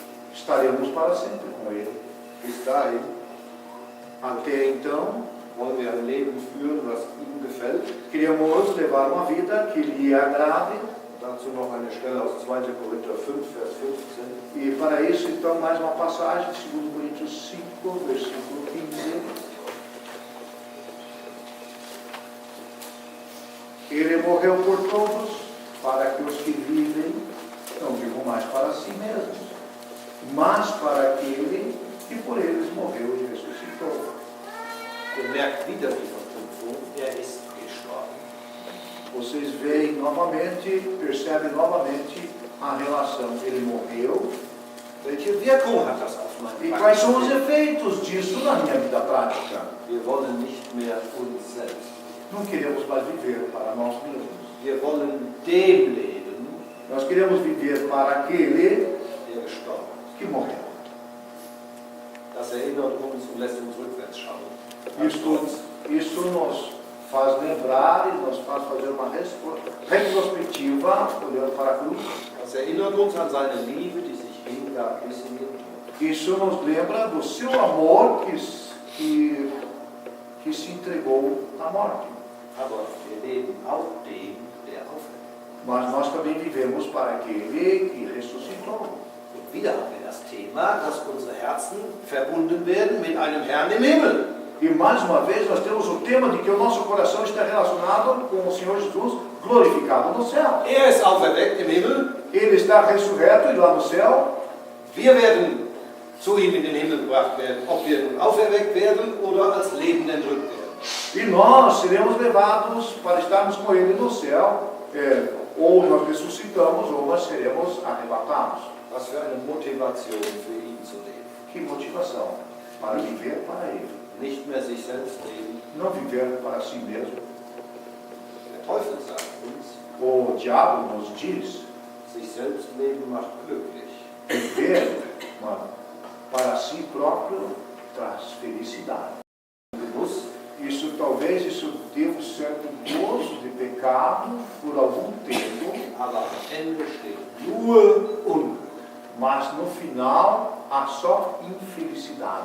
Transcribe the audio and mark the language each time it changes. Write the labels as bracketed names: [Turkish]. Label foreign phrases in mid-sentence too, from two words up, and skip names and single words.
[Portuguese] Estaremos para sempre com ele. [German] Bis dahin [Portuguese] Até então, [German] wollen wir ein Leben führen, was ihm gefällt. [Portuguese] queremos levar uma vida que lhe agrade. [German] Dazu noch eine Stelle aus 2. Korinther 5, Vers 15. [Portuguese] E para isso, então, mais uma passagem de 2 Coríntios 5, versículo 15. Ele morreu por todos, para que os que vivem não vivam mais para si mesmos, mas para aquele que por eles morreu e ressuscitou. [German] Ihr merkt wieder die Verknüpfung, er ist gestorben. [Portuguese] Vocês veem novamente, percebem novamente a relação. Ele morreu. [German] Welche Wirkung hat das auf mein [Portuguese] E quais são os efeitos disso na minha vida prática? [German] Wir wollen nicht mehr uns selbst. [Portuguese] Não queremos mais viver para nós mesmos. [German] Wir wollen dem leben, [Portuguese] Nós queremos viver para aquele [German] der gestorben ist. [Portuguese] que morreu. [German] Das erinnert uns und lässt uns rückwärts schauen. [Portuguese] Isso nos faz lembrar e nos faz fazer uma retrospectiva, olhando para a cruz. [German] Das erinnert uns an seine Liebe, die sich hingab bis in den Tod. [Portuguese] Isso nos lembra do seu amor que se entregou na morte. [German] Aber wir leben auch dem, der auferweckt. [Portuguese] Mas nós também vivemos para aquele que ressuscitou. [German] Und wieder haben wir das Thema, dass unsere Herzen verbunden werden mit einem Herrn im Himmel. [Portuguese] E mais uma vez nós temos o tema de que o nosso coração está relacionado com o Senhor Jesus glorificado no céu. [German] Er ist auferweckt im Himmel. [Portuguese] Ele está ressurreto e lá no céu. [German] Wir werden zu ihm in den Himmel gebracht werden, ob wir nun auferweckt werden oder als Lebende entrückt werden. [Portuguese] E nós seremos levados para estarmos com ele no céu, ou nós ressuscitamos, ou nós seremos arrebatados. [German] Was für eine Motivation für ihn zu leben. [Portuguese] Que motivação para viver para ele. [German] Nicht mehr sich selbst leben. [Portuguese] Não viver para si mesmo. [German] Der Teufel sagt uns, [Portuguese] O diabo nos diz, [German] sich selbst leben macht glücklich. [Portuguese] viver para si próprio traz felicidade. Isso talvez dê um certo gozo de pecado por algum tempo, [German] Aber am Ende steht nur Unglück. [Portuguese] mas no final há só infelicidade.